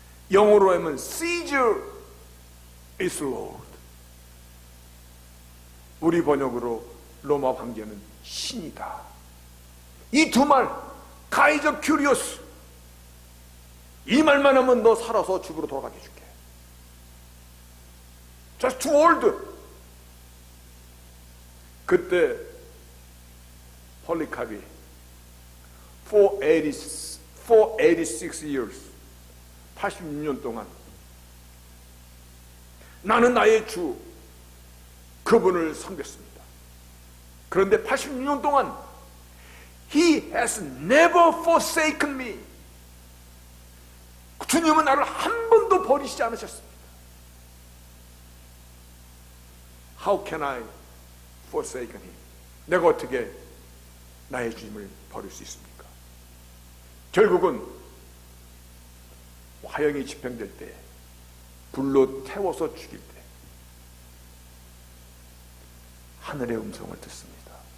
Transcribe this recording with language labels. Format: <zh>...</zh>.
<ko>영어로 하면</ko> <en>Caesar is Lord.</en> <ko>우리 번역으로 로마 황제는 신이다. 이 2말, Kaiser Curious. 이 말만 하면 너 살아서 집으로 돌아가게 해줄게.</ko> <en>Just 2 words.</en> <ko>그때 폴리캅이</ko> <en>486 years</en> <ko>86년 동안 나는 나의 주 그분을 섬겼습니다. 그런데 86년 동안</ko> <en>He has never forsaken me.</en> <ko>주님은 나를 한 번도 버리시지 않으셨습니다.</ko> <en>How can I forsaken him?</en> <ko>내가 어떻게 나의 주님을 버릴 수 있습니까? 결국은 화형이 집행될 때, 불로 태워서 죽일 때 하늘의 음성을 듣습니다.</ko>